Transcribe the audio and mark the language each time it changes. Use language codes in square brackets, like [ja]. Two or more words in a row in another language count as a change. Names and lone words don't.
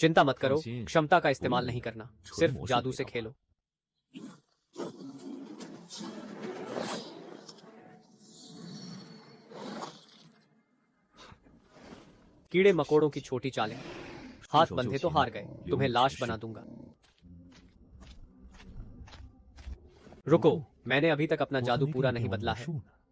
[hi] चिंता मत करो, 放心 क्षमता का इस्तेमाल [zh] 我有 [hi] नहीं करना, 纯 सिर्फ 魔术 जादू 给 से 到 खेलो। कीड़े मकोड़ों की छोटी चालें, हाथ बंधे तो हार गए, तुम्हें लाश बना दूंगा। रुको, मैंने अभी तक अपना [zh] 我还 [hi] जादू 没 पूरा [zh] 给你 [hi] नहीं 变 बदला 魔 है। [zh] 术呢。